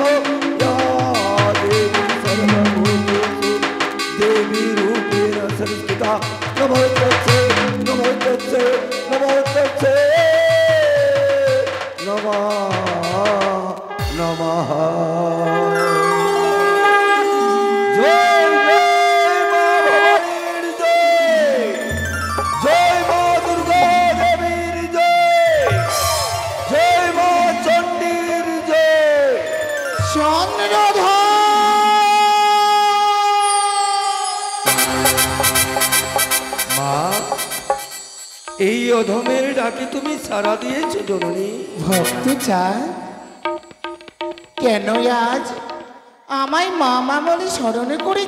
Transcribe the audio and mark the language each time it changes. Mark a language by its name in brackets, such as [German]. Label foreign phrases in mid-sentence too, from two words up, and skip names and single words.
[Sanskrit] या देवी सर्वभूतेषु देवी रूपेण संस्थिता नमोस्तस्यै नमोस्तस्यै नमोस्तस्यै नमः नमः। [Bangla] জয় জয় মা ভবানীর জয়, জয় মা দুর্গা দেবীর জয়, জয় মা চণ্ডীর জয়। চন্দ্রধর, মা, এই অধমের ডাকে তুমি সাড়া দিয়েছো জননী। ভক্ত চায় কেন আজ আমায় মামা বলে স্মরণ করেছ?